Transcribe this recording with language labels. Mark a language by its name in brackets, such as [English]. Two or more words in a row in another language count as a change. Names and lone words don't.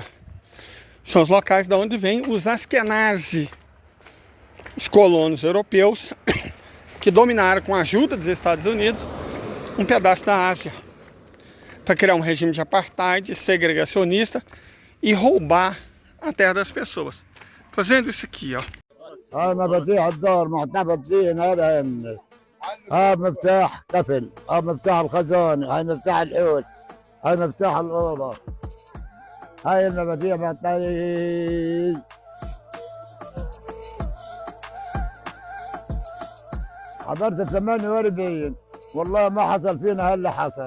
[Portuguese] São os locais de onde vêm os Askenazi, os colonos europeus que dominaram com a ajuda dos Estados Unidos um pedaço da Ásia para criar um regime de apartheid, segregacionista e roubar a terra das pessoas. Fazendo isso aqui, ó. [Arabic] هاي مفاتيح الدار معتمد فيه هذا يمك. هاي مفتاح قفل، هاي مفتاح الخزانة، هاي مفتاح الحوش، هاي مفتاح الأوضة. هاي المفاتيح معتمد. حضرت 48 والله ما حصل فينا هلا حصل.